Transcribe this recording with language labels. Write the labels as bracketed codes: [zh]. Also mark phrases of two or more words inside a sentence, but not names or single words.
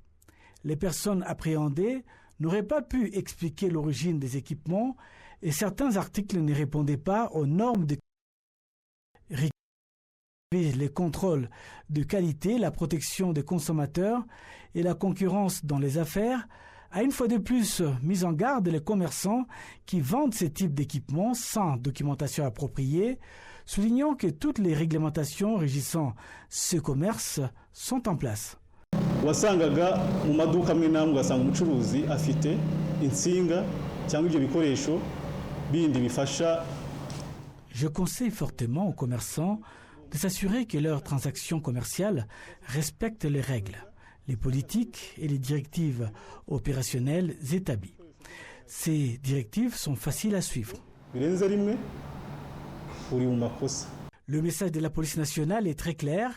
[fr] Les personnes appréhendées n'auraient pas pu expliquer l'origine des équipements et certains articles ne répondaient pas aux normes de les contrôles de qualité, la protection des consommateurs et la concurrence dans les affaires, a une fois de plus mis en garde les commerçants qui vendent ce type d'équipements sans documentation appropriée, soulignant que toutes les réglementations régissant ce commerce sont en place. [rw] wasangaga mu maduka amwe n'amwe ugasanga umucuruzi afite insinga cyangwa ibyo bikoresho bindi bifasha. [fr] Je conseille fortement aux commerçants de s'assurer que leurs transactions commerciales respectent les règles, les politiques et les directives opérationnelles établies. Ces directives sont faciles à suivre. Le message de la police nationale est très clair.